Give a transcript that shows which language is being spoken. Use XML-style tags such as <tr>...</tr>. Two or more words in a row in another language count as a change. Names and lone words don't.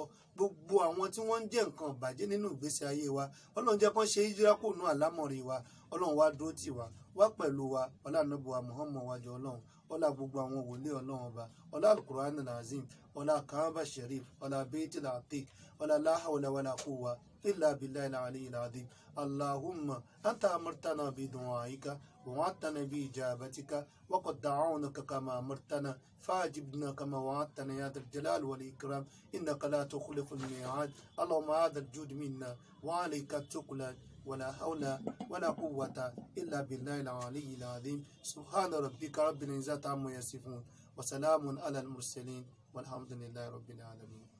<yo>gbogbo àwọn tí wọ́n ń jẹ́ nǹkan ìbàjẹ́ nínú ìgbésí ayé wa ọlọ́run jẹ́ kán ṣe hijira kúrò nínú àlámọ̀rí wa ọlọ́run wá dúró tì wá wá pẹ̀lú wa ọlá ànábì wa Muhammad wájú ọlọ́run ọlá gbogbo àwọn wòlíì ọlọ́run ọba ọlá alukur'an alazim ọlá kaaba sharif</yo> <ar>ọlá beitil atiq ọlá لا حول ولا قوة إلا بالله العلي العظيم اللهم أنت أمرتنا بدعائك ووعدتنا بإجابتك وقد دعونك كما أمرتنا فأجبنا كما وعدتنا يا ذا الجلال والإكرام إنك لا تخلف الميعاد اللهم هذا الجود منا وعليك التقلى ولا حول ولا قوة إلا بالله العلي العظيم سبحان ربك رب العزة عما يصفون وسلام على المرسلين والحمد لله رب العالمين.</ar>